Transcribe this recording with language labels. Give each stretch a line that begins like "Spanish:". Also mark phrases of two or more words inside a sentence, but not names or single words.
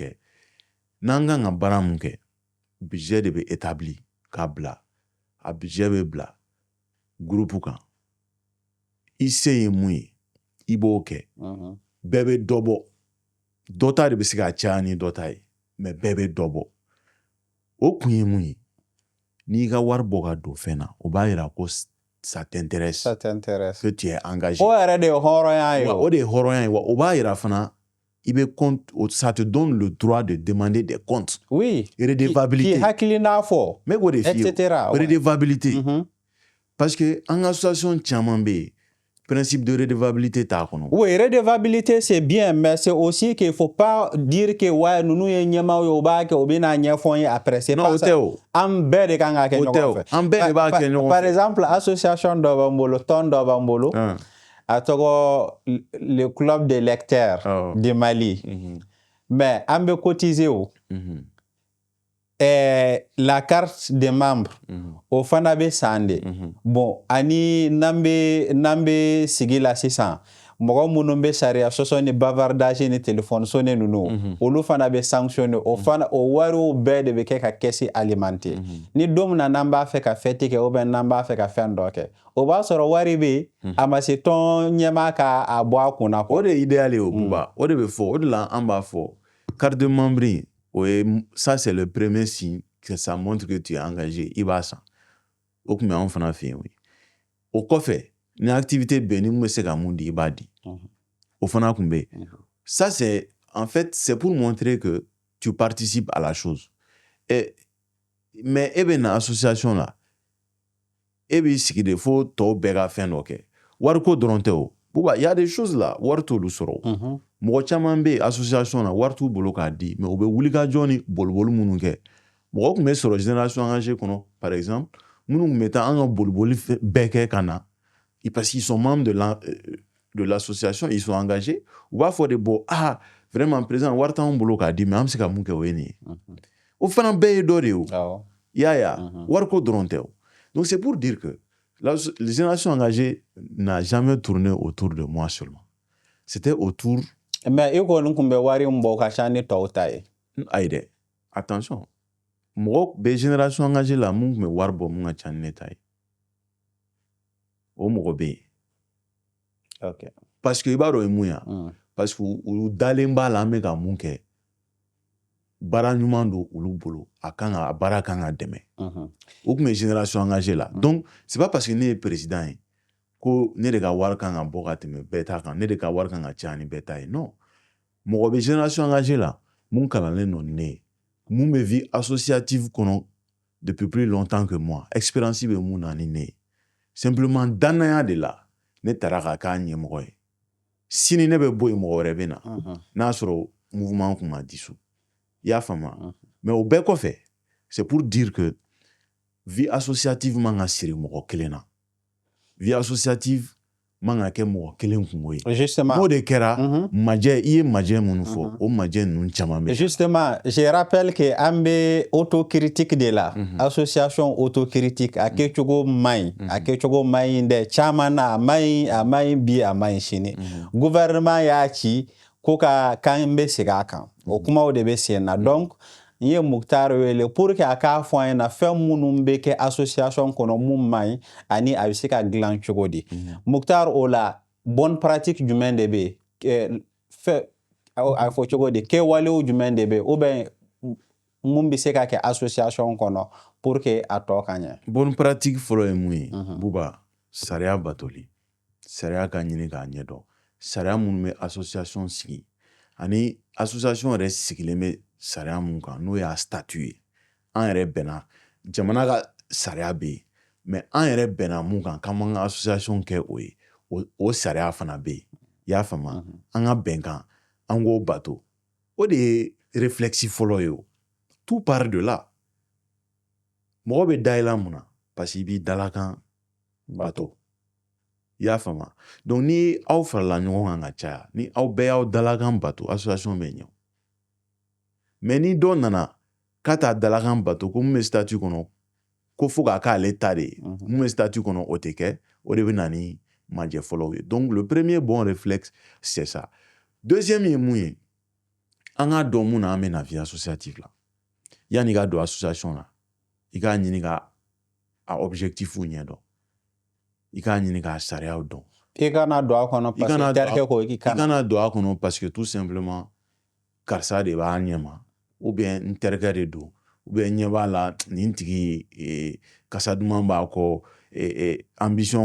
Bambara: kɛ n'an kan ka baara mun kɛ budget de bɛ établi k'a bila a budget bɛ bila groupe kan i se ye mun ye i b'o kɛ bɛɛ bɛ dɔ bɔ dɔ ta de bɛ se ka caya ni dɔ ta ye mais bɛɛ bɛ dɔ bɔ o kun ye mun ye n'i ka wari bɔ ka don fɛn na o b'a yira ko
French: ça t'intéresse, ça t'intéresse, que tu es engagé.
Bambara: o yɛrɛ de ye hɔrɔnya ye Ouais, o. o de ye hɔrɔnya ye wa o b'a yira fana i bɛ compte,
French: ça te donne le droit de demander des comptes.
Bambara: Oui, Redevabilité. k'i hakilina fɔ, Mais k'o de f'i ye,
French: etc. ouais.
Bambara: redevabilité. Mhm.
French: Parce que
Bambara: an ka association caman bɛ yen,
French: principe de redevabilité
Bambara: t'a kɔnɔ.
French: Oui, redevabilité c'est bien, mais c'est aussi qu'il faut pas dire que ouais
Bambara: nunu ye ɲɛmaw ye o b'a kɛ o bɛna ɲɛfɔ n ye
French: après. C'est Non, pas
Bambara: o
French: ça.
Bambara: tɛ o. An bɛɛ de kan ka kɛ O tɛ ɲɔgɔn o. fɛ. An bɛɛ de b'a kɛ ɲɔgɔn fɛ.
French: Par exemple,
Bambara: association dɔ b'an bolo, tɔn dɔ b'an bolo. A tɔgɔ le club des lecteurs du Mali. Mais an bɛ cotiser o.
French: La carte des membres
Bambara: o fana bɛ san de. Bon, ani n'an bɛ sigi la sisan, mɔgɔ minnu bɛ sariya sɔsɔ ni bavardage ni
French: téléphone sonné
Bambara: ninnu, olu fana bɛ sanctionné. O wariw bɛɛ de bɛ kɛ ka caisse alimenter. Ni don min na n'an b'a fɛ ka fête kɛ
French: ou bien
Bambara: n'an b'a fɛ ka fɛn dɔ kɛ, o b'a sɔrɔ wari bɛ yen, a ma se tɔn ɲɛmaa k'a bɔ a kunna. O de ye idéal ye o Buba. O de bɛ fɔ, o de la an b'a fɔ
French: carte de membre ça c'est le premier signe que ça montre que tu es engagé.
Bambara: I b'a san. O tun bɛ anw fana fɛ yen. O kɔfɛ ni activité bɛ yen ni mun bɛ se ka mun di i b'a di. O fana tun bɛ yen.
French: Ça c'est en fait c'est pour montrer que tu participes à la chose.
Bambara: Mais e bɛ na association la, e b'i sigi de fo tɔw bɛɛ ka fɛn dɔ kɛ. Wariko dɔrɔn tɛ o. Buba,
French: il y a des choses là,
Bambara: wari t'olu sɔrɔ. Mɔgɔ caman bɛ association na wari t'u bolo k'a di, mais u bɛ wulikajɔ ni boliboli minnu kɛ. Mɔgɔ tun bɛ sɔrɔ
French: génération engagée
Bambara: kɔnɔ,
French: par exemple,
Bambara: minnu tun bɛ taa an ka boliboli bɛɛ kɛ ka na,
French: parce qu'ils sont membres de l'association, ils sont engagés.
Bambara: U b'a fɔ de
French: bon, vraiment président
Bambara: wari t'anw bolo k'a di, mais an bɛ se ka mun kɛ o ye nin ye. O fana bɛɛ ye dɔ de ye o. I y'a ye a, wariko dɔrɔn tɛ o.
French: Donc c'est pour dire que la génération engagée n'a jamais tourné autour de moi seulement. C'était autour.
Bambara: Mais i kɔni tun bɛ wari min bɔ ka ca ni tɔw ta ye. Ayi dɛ, attention. Mɔgɔ bɛ
French: génération engagée
Bambara: la mun tun bɛ wari bɔ mun ka ca ni ne ta ye. O mɔgɔ bɛ yen. Ok. Parce que i b'a dɔn ye mun ye. Parce que u dalen b'a la an bɛ ka mun kɛ. Baara ɲuman don olu bolo, a baara kan ka dɛmɛ. O tun bɛ
French: génération engagée
Bambara: la.
French: Donc c'est pas parce que
Bambara: ne ye président ye ko ne de ka wari kan ka bɔ ka tɛmɛ bɛɛ ta kan, ne de ka wari kan ka ca ni bɛɛ ta ye. Non. Mɔgɔ bɛ
French: génération engagée
Bambara: la mun kalannen don ni ne ye, mun bɛ
French: vie associative
Bambara: kɔnɔ
French: depuis plus longtemps que moi,
Bambara: expérience bɛ mun na ni ne ye. Simplement danaya de la ne taara ka k'a ɲɛmɔgɔ ye. Sini ne bɛ bɔ yen mɔgɔ wɛrɛ bɛ na, n'a sɔrɔ mouvement kun ma dissous. I y'a faamu. Mais au bɛɛ kɔfɛ,
French: c'est pour dire que vie associative
Bambara: man ka siri mɔgɔ kelen na.
French: Vie associative
Bambara: man ka kɛ mɔgɔ kelen kungo ye. Justement. N'o de kɛra, majɛ, i ye majɛ minnu fɔ, o majɛ ninnu caman bɛ. Justement,
French: je rappelle que
Bambara: an bɛ autocritique de la. Association autocritique a kɛcogo man ɲi. A kɛcogo man ɲi dɛ. Caman na a man ɲi bi a man ɲi sini. Gouvernement y'a ci ko ka kan bɛ segin a kan. O kumaw de bɛ sen na. Donc n ye Muktar wele
French: pour que
Bambara: a k'a fɔ an ɲɛna fɛn minnu bɛ kɛ association kɔnɔ mun man ɲi ani a bɛ se ka dilan cogo di. Muktar o la
French: bonne pratique
Bambara: jumɛn de bɛ yen? A fɔ cogo di? Kɛwalew jumɛn de bɛ yen?
French: Ou bien
Bambara: mun bɛ se ka kɛ association kɔnɔ
French: pour que
Bambara: a tɔ ka ɲɛ?
French: Bonne pratique
Bambara: fɔlɔ ye mun ye? Buba, sariya batoli. Sariya ka ɲini k'a ɲɛdɔn. Sariya minnu bɛ association sigi ani association yɛrɛ sigilen bɛ sariya mun kan n'o y'a statut ye. An yɛrɛ bɛnna, jamana ka sariya bɛ yen, mais an yɛrɛ bɛnna mun kan k'an b'an ka association kɛ o ye. O sariya fana bɛ yen. I y'a faamu? An ka bɛnkan, an k'o bato. O de ye réflexe fɔlɔ ye o.
French: Tout part de là.
Bambara: Mɔgɔ bɛ da i la mun na?
French: Parce que
Bambara: i b'i dalakan bato. I y'a faamu? Donc ni aw farala ɲɔgɔn kan ka caya, ni aw bɛɛ y'aw dalakan bato, association bɛ ɲɛ. Mais ni dɔ nana k'a t'a dalakan bato ko mun bɛ statut kɔnɔ ko fo k'a k'ale ta de ye, mun bɛ statut kɔnɔ o tɛ kɛ, o de bɛ na ni majɛ fɔlɔw ye.
French: Donc le premier bon réflexe c'est ça.
Bambara: Deuxième ye mun ye? An k'a dɔn mun na an bɛ na
French: vie associative
Bambara: la. Yanni i ka don association la, i k'a ɲini ka a objectifw ɲɛdɔn. I k'a ɲini k'a sariyaw dɔn. I kana don a kɔnɔ
French: parce que
Bambara: terikɛ ko i kana. I kana don a kɔnɔ
French: parce que tout simplement
Bambara: karisa de b'a ɲɛma,
French: ou bien
Bambara: n terikɛ de don,
French: ou bien
Bambara: ɲɛ b'a la nin tigi kasa duman b'a kɔ ambition